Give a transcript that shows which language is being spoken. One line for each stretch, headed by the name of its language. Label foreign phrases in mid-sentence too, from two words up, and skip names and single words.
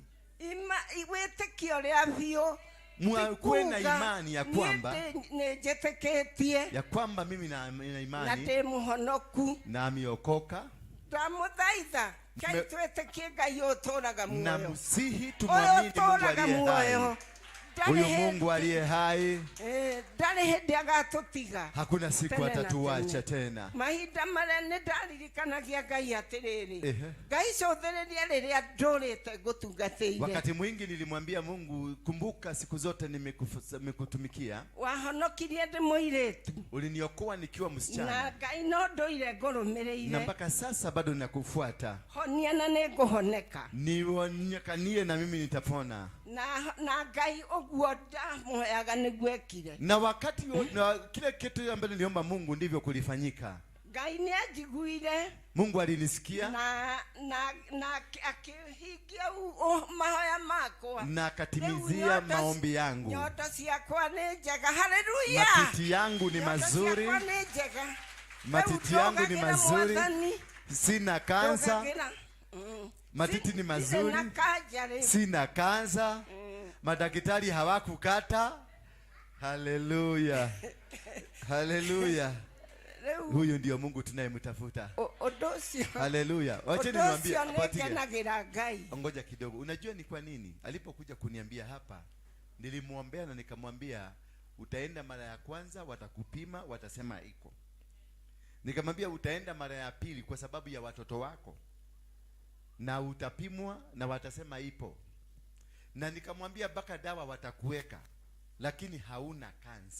Kikuyu: wĩtĩkio rĩa biũ
Swahili: Kuwe na imani ya kwamba
Kikuyu: nĩnjĩtĩkĩtie
Swahili: mimi na na imani
Kikuyu: ndĩ mũhonoku.
Swahili: na ameokoka.
Kikuyu: Ndamũthaitha Ngai twĩtĩkie Ngai ũtũũraga Na muoyo,
Swahili: msihi tumwamini Mungu
Kikuyu: ũtũũraga
Swahili: aliye
Kikuyu: muoyo.
Swahili: hai. Huyu Mungu aliye hai
Kikuyu: ndarĩ hĩndĩ agatũtiga,
Swahili: hakuna siku
Kikuyu: Tene na
Swahili: atatuacha
Kikuyu: tene.
Swahili: tena.
Kikuyu: mahinda marĩa nĩ ndaririkanagia Ngai atĩrĩrĩ, Ehe. Ngai cũthĩrĩria rĩrĩa ndũrĩte ngũtungatĩire,
Swahili: Wakati mwingi nilimwambia Mungu, kumbuka siku zote nimekutumikia.
Kikuyu: wahonokirie ndĩ mũirĩtu
Swahili: Uliniokoa nikiwa na msichana.
Kikuyu: Ngai no ndũire Na ngũrũmĩrĩire,
Swahili: mpaka sasa bado ninakufuata.
Kikuyu: honia na nĩ ngũhoneka
Swahili: Nionyekanie na mimi nitapona.
Kikuyu: na Ngai ũguo ndamũheaga nĩguo ekire.
Swahili: Na wakati na kile kitu ambacho niliomba Mungu ndivyo kulifanyika.
Kikuyu: Ngai nĩanjiguire
Swahili: Mungu alinisikia
Kikuyu: na akĩhingia mahoya makwa
Swahili: na akatimizia maombi yangu.
Kikuyu: nyondo ciakwa nĩ njega. Haleluya.
Swahili: Matiti yangu ni mazuri.
Kikuyu: Nyondo ciakwa nĩ njega.
Swahili: Matiti
Kikuyu: Rĩu
Swahili: yangu ni
Kikuyu: ndũgagĩra
Swahili: mazuri.
Kikuyu: Mwathani.
Swahili: Sina kansa.
Kikuyu: Ndũgagĩra.
Swahili: Matiti ni
Kikuyu: Ndirĩ
Swahili: mazuri.
Kikuyu: na kanja rĩ.
Swahili: Sina kansa. Madaktari hawakukata. Haleluya. Haleluya.
Kikuyu: Rĩu
Swahili: Huyu ndio Mungu tunayemtafuta.
Kikuyu: ũndũ ũcio
Swahili: Haleluya. Wacha
Kikuyu: ũndũ
Swahili: niwaambie
Kikuyu: ũcio
Swahili: apatie.
Kikuyu: nĩngenagĩra Ngai.
Swahili: Ngoja kidogo. Unajua ni kwa nini? Alipokuja kuniambia hapa, nilimwombea na nikamwambia utaenda mara ya kwanza watakupima watasema iko. Nikamwambia utaenda mara ya pili kwa sababu ya watoto wako. Na utapimwa na watasema ipo. Na nikamwambia baka dawa watakuweka lakini hauna kansa.